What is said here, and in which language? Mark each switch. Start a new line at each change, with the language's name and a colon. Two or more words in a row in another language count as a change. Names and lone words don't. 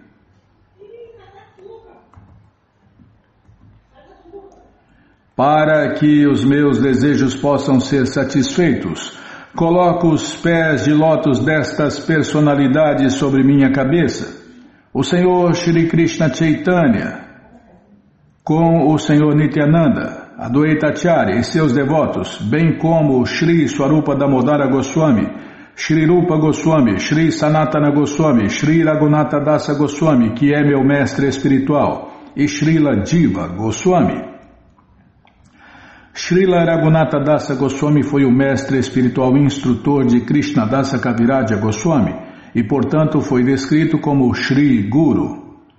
Portuguese: Para que os meus desejos possam ser satisfeitos, coloco os pés de lótus destas personalidades sobre minha cabeça. O Senhor Shri Krishna Chaitanya, com o Senhor Nityananda, Adwaita Acharya e seus devotos, bem como Shri Swarupa Damodara Goswami, Shri Rupa Goswami, Shri Sanatana Goswami, Shri Raghunatha Dasa Goswami, que é meu mestre espiritual, e Srila Jiva Goswami. Srila Raghunatha Dasa Goswami foi o mestre espiritual instrutor de Krishna Dasa Kaviraja Goswami e, portanto, foi descrito como Shri Guru.